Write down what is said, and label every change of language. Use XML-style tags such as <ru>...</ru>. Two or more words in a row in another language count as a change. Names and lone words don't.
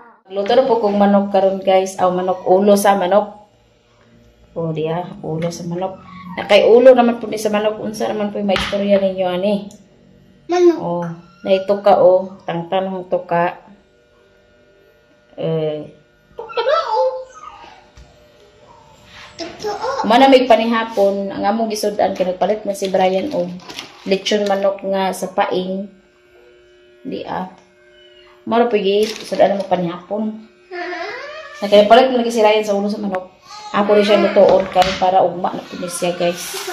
<ceb>Luto na po kong manok karon guys. Aw manok, ulo sa manok. O diya, ulo sa manok. Nakay ulo naman po ni sa manok. Unsa naman po yung maistorya ninyo ani? Manok. O, naituka o. Tangtan ng tuka. Tuka ba o? Totoo. Manamig panihapon. Ang among gisudan kay nagpalit man si Brian o lechon manok nga sa paing. Di Mara pagi, sudan mo panihapon. Nagpalit mo lagi si Ryan sa ulo sa manok. Ako rin siya lutoon kaya para ugma na punis siya guys.</ceb>